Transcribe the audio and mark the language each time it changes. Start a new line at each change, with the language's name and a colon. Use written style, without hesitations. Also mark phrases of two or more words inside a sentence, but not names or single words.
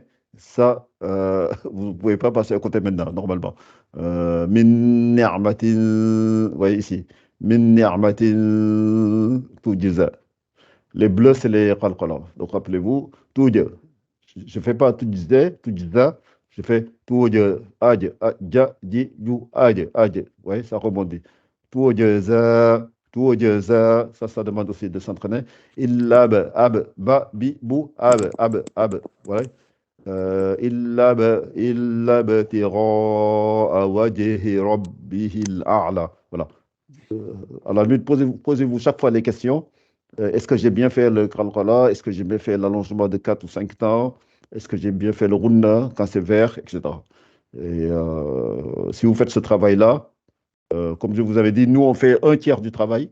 French: Ça, vous ne pouvez pas passer à côté maintenant, normalement.
Arabic: من نعمة,
French: vous voyez ici.
Arabic: من نعمة تجزى.
French: Les bleus, c'est les qalqala. Donc, rappelez-vous, tuja. Je ne fais pas tujza. Je fais tuja, aj, ja, ji, ju, aj, aj. Vous voyez, ça rebondit. Tuja, ça demande aussi de s'entraîner. Illab, ab, ba, bi, bou, ab. Voilà.
Arabic: إلا ابتغاء وجه ربه الأعلى.
French: Voilà. À la limite, posez-vous chaque fois les questions. Est-ce que j'ai bien fait le qalqala? Est-ce que j'ai bien fait l'allongement de 4 ou 5 temps? Est-ce que j'ai bien fait le runna quand c'est vert, etc. Et si vous faites ce travail-là, comme je vous avais dit, nous, on fait un tiers du travail.